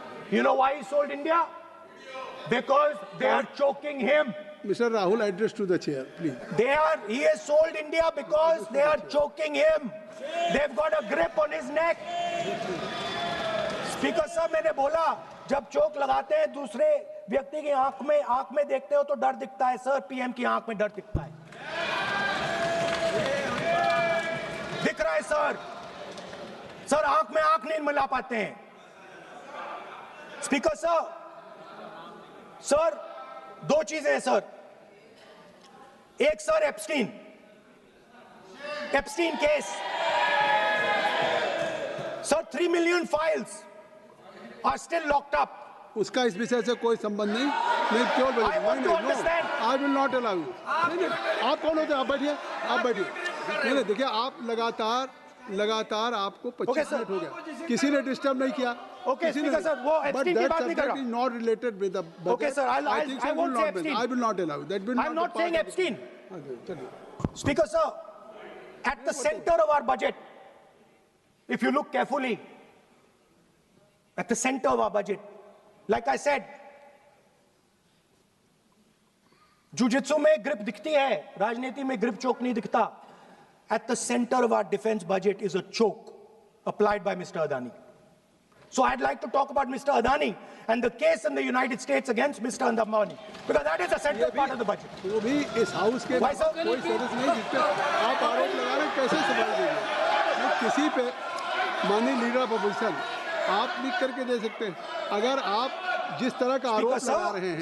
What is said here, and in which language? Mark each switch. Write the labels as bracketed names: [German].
[English] You know why he sold India? Because they are choking him. Mr. Rahul, address to the chair, please. He has sold India because they are choking him. They've got a grip on his neck. [Hindi] Speaker साहब, मैंने बोला जब चोक लगाते हैं दूसरे व्यक्ति की आंख में देखते हो तो डर दिखता है सर, पीएम की आंख में डर दिखता है, दिख रहा है सर आंख में आंख नहीं मिला पाते हैं। स्पीकर सर दो चीजें हैं सर, एक sir Epstein case sir, [English] 3 million files are still locked up. [Hindi] उसका इस विषय से कोई संबंध नहीं। मैं क्यों बोल [English] I want to understand. I will not allow you. [Hindi] नहीं, आप कौन होते हैं? आप बैठिए। नहीं, देखिए आप लगातार आपको 25 मिनट हो गया, किसी ने डिस्टर्ब नहीं किया। [English] Okay, Speaker sir, [Hindi] वो Epstein की बात नहीं कर रहा। [English] Is not related with the budget. Okay sir, I won't say Epstein. I will not allow you. That will I'm not saying Epstein. [Hindi] चलिए। [English] Speaker sir, at the center of our budget, if you look carefully, at the center of our budget, like I said, jujitsu [Hindi] में grip दिखती है, राजनीति में grip choke नहीं दिखता. [English] At the center of our defense budget is a choke applied by Mr. Adani. So I'd like to talk about Mr. Adani and the case in the United States against Mr. Ambani, because that is a central part of the budget. [Hindi] वो भी इस house के [English] Why, sir? [Hindi] कोई सदस्य नहीं, जिस पे आप आरोप लगा रहे हैं, कैसे संभाल देंगे? वो किसी पे माननीय लीडर ऑफ अपोजिशन आप लिख करके दे सकते हैं। अगर आप जिस तरह का आरोप लगा रहे हैं,